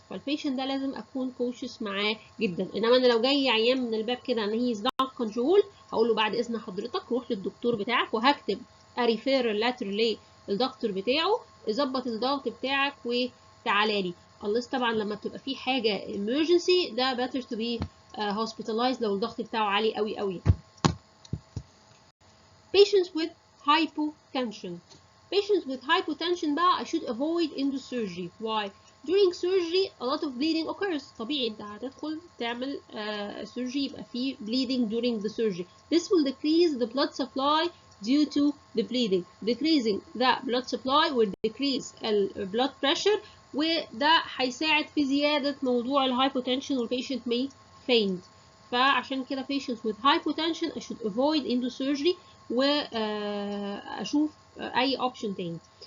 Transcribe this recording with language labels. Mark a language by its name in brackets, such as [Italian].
[Arabic] فالبيشنت ده لازم اكون cautious معاه جدا. انما انا لو جاي عيان من الباب كده ان هي [English] is not control، [Arabic] هقول له بعد اذن حضرتك روح للدكتور بتاعك، وهكتب ريفيرال لاتر للدكتور بتاعه يظبط الضغط بتاعك وتعالى لي. unless طبعا لما بتبقى في حاجه emergency ده [English] better to be hospitalized [Arabic] لو الضغط بتاعه عالي قوي قوي. [English] Patients with hypotension. Patients with hypotension بقى I should avoid endosurgery. Why? During surgery a lot of bleeding occurs. [Arabic] طبيعي انت هتدخل تعمل surgery يبقى فيه bleeding [English] during the surgery. This will decrease the blood supply due to the bleeding. Decreasing the blood supply will decrease the blood pressure، [Arabic] وده هيساعد في زيادة موضوع الهايبوتنشن والبيشنت [English] may faint. [Arabic] فعشان كده [English] patients with hypotension I should avoid endosurgery [Arabic] واشوف اي اوبشن تاني.